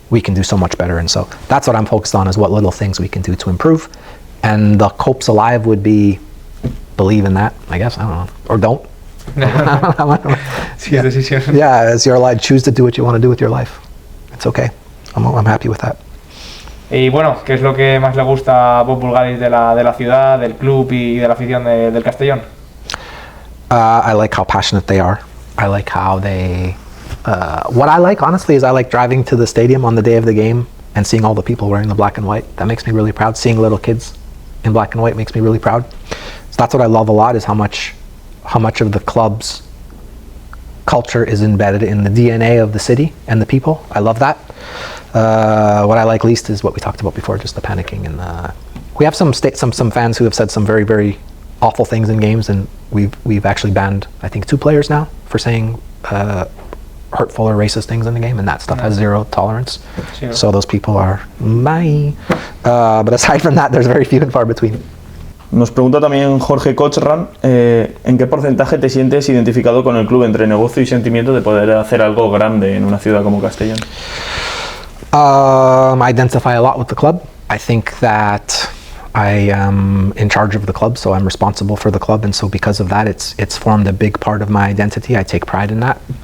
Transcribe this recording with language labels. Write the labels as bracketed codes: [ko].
[en] We can do so much better, and so that's what I'm focused on: is what little things we can do to improve. And the Cope's alive would be believe in that, I guess. I don't know, or don't. [es] Sí, decisión. [en] Yeah, it's your life. Choose to do what you want to do with your life. It's okay. I'm happy with that. [es] Y bueno, ¿qué es lo que más le gusta a Bob Voulgaris de la ciudad, del club y de la afición del Castellón? [en] I like how passionate they are. I like how they... what I like, honestly, is I like driving to the stadium on the day of the game and seeing all the people wearing the black and white. That makes me really proud. Seeing little kids in black and white makes me really proud. So that's what I love a lot, is how much of the club's culture is embedded in the DNA of the city and the people. I love that. What I like least is what we talked about before, just the panicking. And we have some fans who have said some very, very awful things in games, and we've actually banned, I think, 2 players now for saying hurtful or racist things in the game, and that stuff has zero tolerance. Zero. So those people are bye. But aside from that, there's very few and far between. [es] Nos pregunta también Jorge Cochran, ¿en qué porcentaje te sientes identificado con el club entre negocio y sentimiento de poder hacer algo grande en una ciudad como Castellón? [en] I identify a lot with the club. I think that I am in charge of the club, so I'm responsible for the club, and so because of that, it's formed a big part of my identity. I take pride in that.